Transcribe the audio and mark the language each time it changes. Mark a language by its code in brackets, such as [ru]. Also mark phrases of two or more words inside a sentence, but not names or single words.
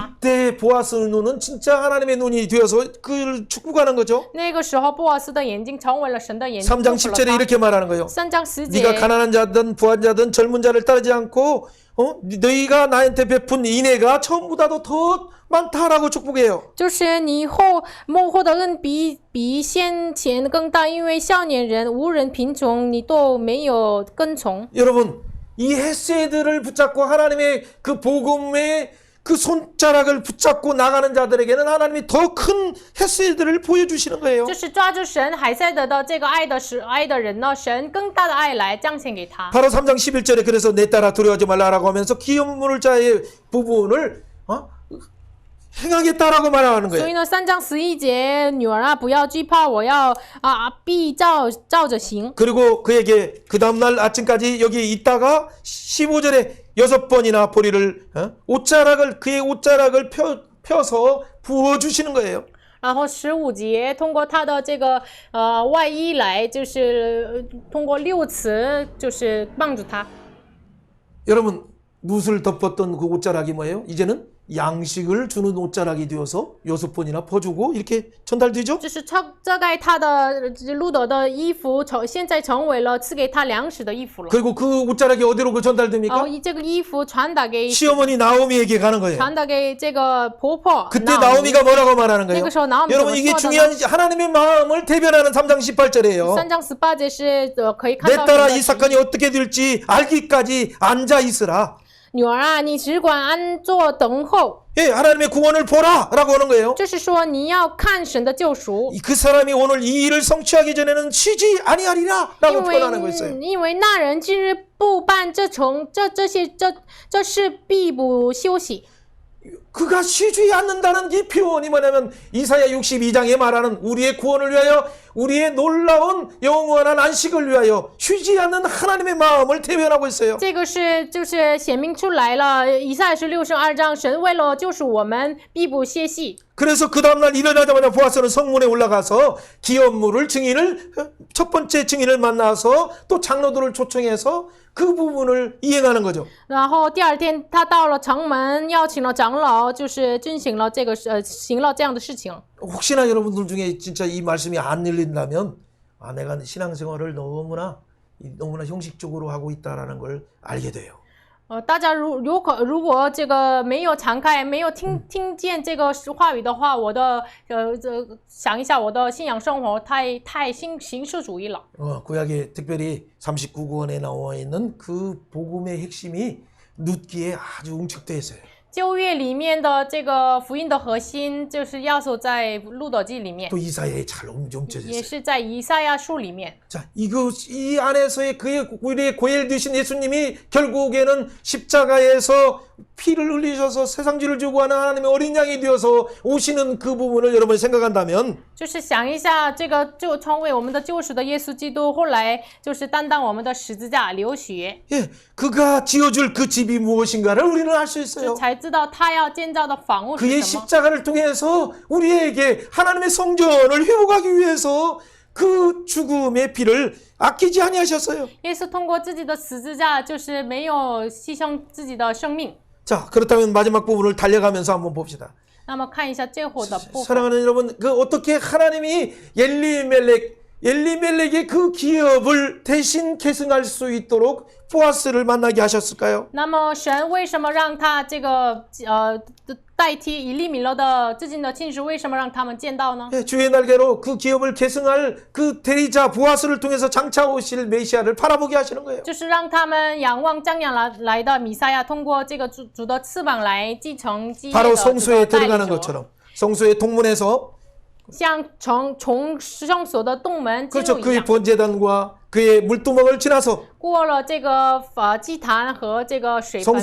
[ko] 그때 보아스 눈은 진짜 하나님의 눈이 되어서 그를 축복하는 거죠. [zh] 那个时候，布瓦斯的眼睛成为了神的眼睛。 [ko] 3장 10절에 이렇게 말하는 거예요. [zh] 3章10 [ko] 네가 [zh] 节， [ko] 가난한 자든 부한 자든 젊은 자를 따르지 않고 너희가 나한테 베푼 인애가 처음보다도 더 많다라고 축복해요. [zh] 就是你幕后的恩比先前更大，因为少年人无人贫穷，你都没有跟从。 [ko] 여러분, 이 헤세드를 붙잡고 하나님의 그 복음의 그 손자락을 붙잡고 나가는 자들에게는 하나님이 더 큰 헤세드를 보여주시는 거예요. [zh] 就是抓住神海塞德的这个爱的人呢，神更大的爱来彰显给他。 [ko] 바로 3장 11절에 그래서 내 딸아 두려워하지 말라라고 하면서 기업물 자의 부분을 행하겠다라고 말하는 [zh] 所 [ko] 거예요. [zh] 以呢，3章11节，女儿啊，不要惧怕，我要必照着行。 [ko] 그리고 그에게 그 다음날 아침까지 여기 있다가 15절에 6번이나 보리를 그의 옷자락을 펴서 부어주시는 거예요. [zh] 然后15节，通过他的这个外衣来，就是通过6次，就是帮助他。 [ko] 여러분, 룻을 덮었던 그 옷자락이 뭐예요? 이제는 양식을 주는 옷자락이 되어서 6번이나 퍼주고 이렇게 전달되죠? [zh] 就是遮盖他的路德的衣服，现在成为了赐给他粮食的衣服了。 [ko] 그리고 그 옷자락이 어디로 그 [zh] 然 [ko] 전달됩니까? [zh] 后这个衣服传达给 [ko] 시어머니 나오미에게 가는 거예요. [zh] 这个婆婆。 [ko] 그때 나오미가 뭐라고 말하는 거예요? [zh] 那个时候 나오미 [ko] 여러분, 이게 중요한 하나님의 마음을 대변하는 3장 18절이에요. [zh] 3 章18节是可以看 [ko] 내 [zh] 到 [ko] 딸아 [zh] 神 [ko] 이 [zh] 的 [ko] 사건이 어떻게 될지 알기까지 앉아 있으라. [zh] 女儿啊，你只管安坐等候。 [ko] 예, 하나님의 구원을 보라라고 하는 거예요. [zh] 就是说你要看神的救赎， [ko] 그 사람이 오늘 이 일을 성취하기 전에는 쉬지 아니하리라라고 [zh] 因 [ko] 표현하는 거였어요. [zh] 为那人今日不办这事必不休息。 [ko] 그가 쉬지 않는다는 이 표현이 뭐냐면 이사야 62장에 말하는 우리의 구원을 위하여 우리의 놀라운 영원한 안식을 위하여 쉬지 않는 하나님의 마음을 대변하고 있어요. [zh] 这个就是显明出来了，以赛亚书62章，神为了救赎我们，必不歇息。 [ko] 그래서 그 다음날 일어나자마자 보아스는 성문에 올라가서 기업물을 첫 번째 증인을 만나서 또 장로들을 초청해서 그 부분을 이행하는 거죠. [zh] 然后第二天，他到了城门，邀请了长老，就是遵行了行了这样的事情。 [ko] 혹시나 여러분들 중에 진짜 이 말씀이 안 열린다면 내가 신앙생활을 너무나 형식적으로 하고 있다라는 걸 알게 돼요. [zh] 大家如果这个没有敞开，没有听见这个话语的话，我的想一下，我的信仰生活太形式主义了。 [ko] 구약에 특별히 39권에 나와 있는 그 복음의 핵심이 룻기에 아주 응축되어 있어요. [zh] 旧约里面的这个福音的核心，就是要素在路德记里面， [ko] 또 이사야에 잘 움켜져 [zh] 也 [ko] 있어요. [zh] 是在以赛亚书里面。 [ko] 자, 이 안에서의 우리의 고엘 되신 예수님이 결국에는 십자가에서 피를 흘리셔서 세상죄를 지고 하는 하나님의 어린 양이 되어서 오시는 그 부분을 여러분이 생각한다면 [zh] 就是想一下这个就成为我们的救赎的耶稣基督，后来就是担当我们的十字架流血， [ko] 예, 그가 지어줄 그 집이 무엇인가를 우리는 알 수 [zh] 就 [ko] 있어요. [zh] 才知道他要建造的房屋是 [ko] 그의 [zh] 什么。 [ko] 십자가를 통해서 우리에게 하나님의 성전을 회복하기 위해서 그 죽음의 피를 아끼지 아니하셨어요. [zh] 耶稣通过自己的十字架，就是没有牺牲自己的生命。 [ko] 자, 그렇다면 마지막 부분을 달려가면서 한번 봅시다. [zh] 那么看一下最后的部分， [ko] 사랑하는 여러분, 그 어떻게 하나님이 엘리멜렉의 그 기업을 대신 계승할 수 있도록 보아스를 만나게 하셨을까요? [zh] 那么神为什么让他这个代替以利米勒的至亲的亲属，为什么让他们见到呢？ [ko] 예, 주의 날개로 그 기업을 계승할 그 대리자 보아스를 통해서 장차 오실 메시아를 바라보게 하시는 거예요. [zh] 就是让他们仰望将要来的弥赛亚，通过这个主的翅膀来继承基业的 [ko] 바로 [zh] 主 [ko] 성소에 [zh] 的代理 [ko] 들어가는 [zh] 者， [ko] 것처럼 성소의 동문에서 [zh] 像从圣所的洞门进 [ko] 그렇죠. [zh] 入一 [ko] 그의 [zh] 样， [ko] 번제단과 그의 물두멍을 지나서 [zh] 过了这个祭坛和这个水盆，